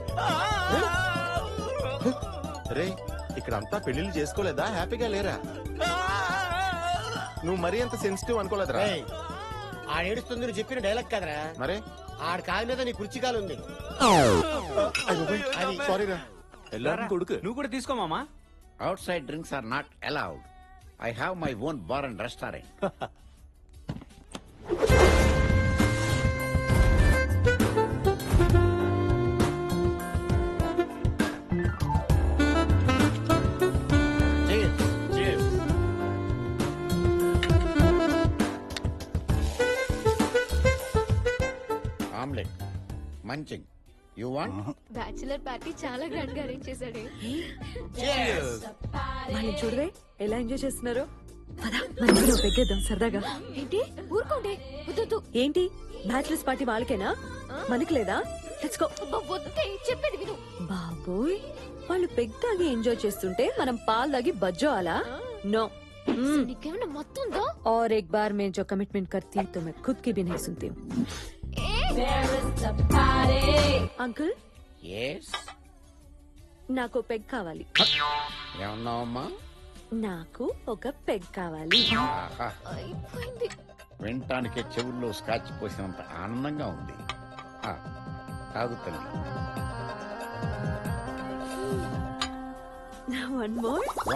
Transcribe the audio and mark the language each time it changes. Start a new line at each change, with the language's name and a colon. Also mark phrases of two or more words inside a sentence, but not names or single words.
Telugu: రే, ఇక్కడంతా పెళ్లిళ్ళు చేసుకోలేదా? హ్యాపీగా లేరా? నువ్వు మరీ అంత సెన్సిటివ్ అనుకోలేదురా. ఆడేడుస్తుంది నువ్వు చెప్పిన డైలాగ్ కదరా. మరే ఆడి కాలు మీద నీ కుర్చీ కాలు ఉంది. సారీరా. కొడుకు నువ్వు కూడా తీసుకోమామా.
English: Outside drinks are not allowed. I have my own bar and restaurant. Cheers. Cheers. Omelette. Munching. You want? Bachelor party
Telugu: చాలా గ్రాండ్ గా అరేంజ్ చేశాడు.
English: Cheers.
Telugu: వాళ్ళు చూడవే ఎలా ఎంజాయ్ చేస్తున్నారు. మనం పెగ్గేద్దాం సరదాగా. ఏంటి ఊరుకోండి. ఏంటి
English: bachelors party
Telugu: వాళ్ళకేనా, మనకి లేదా?
English: Let's go.
Telugu: చెప్పేది విను. బాబోయ్, వాళ్ళు పెగ్ తాగి ఎంజాయ్ చేస్తుంటే మనం పాలు తాగి బజ్జో అలా नो నీకేమైనా మొత్తం ఉందా?
Hindi: और एक बार मैं जो कमिटमेंट करती हूँ तो मैं खुद की भी नहीं सुनती हूँ अंकल
Telugu: నాకు పెగ్ కావాలి. ఏమన్నావమ్మా? నాకు ఒక పెగ్ కావాలి. అయిపోయింది. వినటానికి చెవుల్లో స్కాచ్ పోసినంత ఆనందంగా ఉంది. కాదు తల్లి.
English: One more.